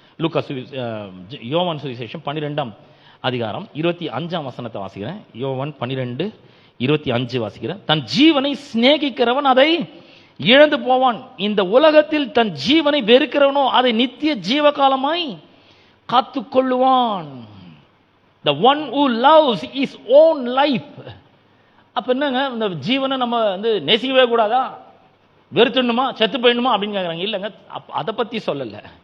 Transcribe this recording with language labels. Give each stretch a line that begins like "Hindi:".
Tamil: லூக்கா யோவான் சுவிசேஷம் 12ஆம் அதிகாரம் 25ஆம் வசனத்தை வாசிக்கிறேன். யோவான் 12:25 வாசிக்கிறேன். தன் ஜீவனை சிநேகிக்கிறவன் அதை இழந்து போவான், இந்த உலகத்தில் தன் ஜீவனை வெறுக்கிறவனோ அதை நித்திய ஜீவகாலமாய் காத்துக்கொள்ளுவான்.
English: The one who loves his own life.
Tamil: அப்ப என்னங்க, இந்த ஜீவனை நம்ம வந்து நேசிக்கவே கூடாதா, வெறுத்துணுமா, செத்து போயிடணுமா அப்படின்னு கேட்குறாங்க. இல்லைங்க, அதை பத்தி சொல்லல.